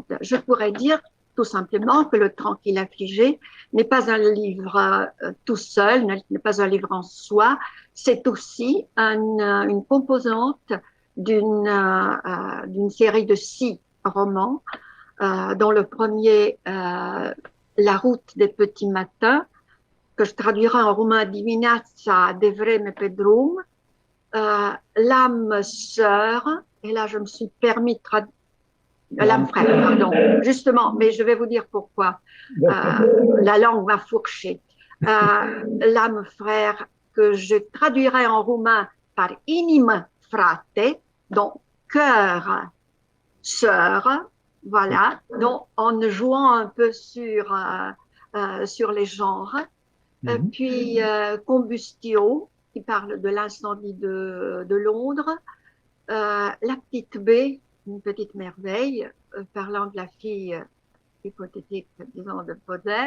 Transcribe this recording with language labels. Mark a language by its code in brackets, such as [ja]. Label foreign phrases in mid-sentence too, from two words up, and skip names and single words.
[fr] Je pourrais dire tout simplement que le Tranquille affligé n'est pas un livre tout seul, n'est pas un livre en soi, c'est aussi une composante d'une série de 6 romans, dont le premier, La route des petits matins, que je traduirai en roumain [ro] Dimineața de vreme pe drum, [fr] l'âme sœur, et là je me suis permis de traduire l'âme frère, pardon, justement, mais je vais vous dire pourquoi. La langue m'a fourché. L'âme frère que je traduirai en roumain par [ro] inim frate, [fr] donc cœur, sœur, voilà, donc en jouant un peu sur les genres. Puis Combustio, qui parle de l'incendie de Londres. La petite B, une petite merveille, parlant de la fille hypothétique, disons, de Baudelaire.